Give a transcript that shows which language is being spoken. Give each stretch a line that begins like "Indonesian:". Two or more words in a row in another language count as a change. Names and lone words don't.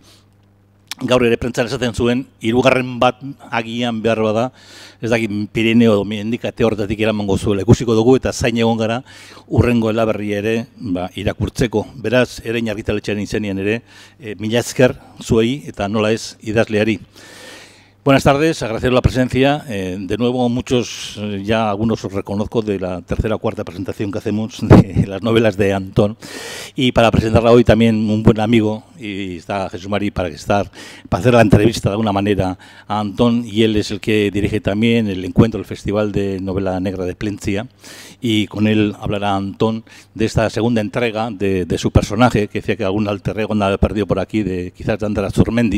Basque: Gaur ere prentzan esaten zuen, hirugarren bat agian behar bada, ez dakit Pirineo edo mendikate horretatik eramango zuela. Ikusiko dugu eta zain egon gara urrengo elaberri ere irakurtzeko. Beraz, erein argitaletxearen izenean ere, mila esker zuei eta nola ez idazleari.
Spanish: Buenas tardes, agradecer la presencia. De nuevo, muchos, ya algunos os reconozco de la tercera o cuarta presentación que hacemos de las novelas de Antón. Y para presentarla hoy también un buen amigo, y está Jesús Mari para hacer la entrevista de alguna manera a Antón, y él es el que dirige también el encuentro, el Festival de Novela Negra de Plencia, y con él hablará Antón de esta segunda entrega de su personaje, que decía que algún alter ego andaba perdido por aquí, de quizás de Ander Azurmendi.